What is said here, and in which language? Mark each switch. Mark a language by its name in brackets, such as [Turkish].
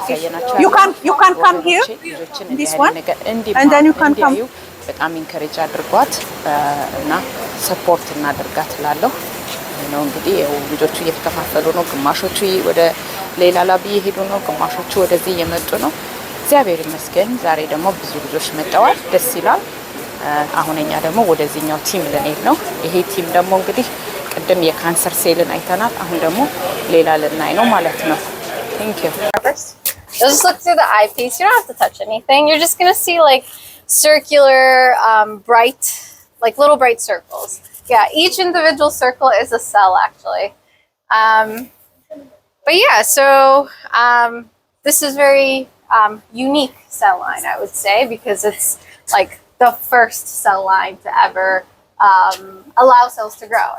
[English] Okay, you can come here this one and then you can come. [Amharic] በጣም ኢንከሬጅ አድርጓት እና ሰፖርት እናደርጋት እላለሁ ነው። እንግዲህ ልጆቹ እየተከፋፈሉ ነው። ግማሾቹ ወደ ሌላ ላብ እየሄዱ ነው፣ ግማሾቹ ወደዚህ እየመጡ ነው። እግዚአብሔር ይመስገን ዛሬ ደግሞ ብዙ ልጆች መጥተዋል፣ ደስ ይላል። አሁን እኛ ደግሞ ወደዚህኛው ቲም ልንሄድ ነው። ይሄ ቲም ደግሞ እንግዲህ ቅድም የካንሰር ሴልን አይተናል፣ አሁን ደግሞ ሌላ ልናይ ነው ማለት ነው። [English] ቴንክ ዩ። Just look through the eyepiece. You don't have to touch anything. You're just going to see like circular, bright, like little bright circles. Yeah, each individual circle is a cell actually. But yeah, so this is very unique cell line, I would say, because it's like the first cell line to ever allow cells to grow.